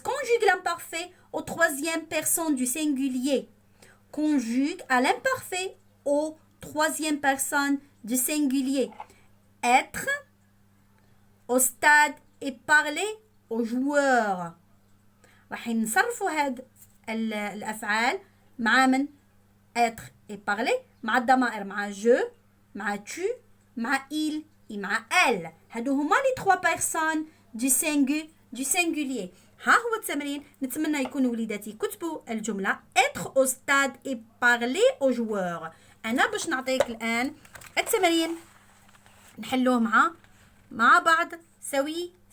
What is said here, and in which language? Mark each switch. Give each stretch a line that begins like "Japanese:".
French: conjugue l'imparfait aux troisième personne du singulier. conjugue à l'imparfait aux troisième personne du singulier. être au stade et parler aux joueurs.
Arabic: راح نصرفوا هاد الأفعال مع من être et parler مع الضمائر مع je مع tu مع il et مع elle. هادو هما لي 3
French: personnes du singulier.
Arabic: ها هو التمرين. نتمنى يكون وليداتي كتبوا الجملة
French: être au stade et parler aux joueurs.
Arabic: أنا باش نعطيك الآن التمرين نحلوه مع بعض سوية.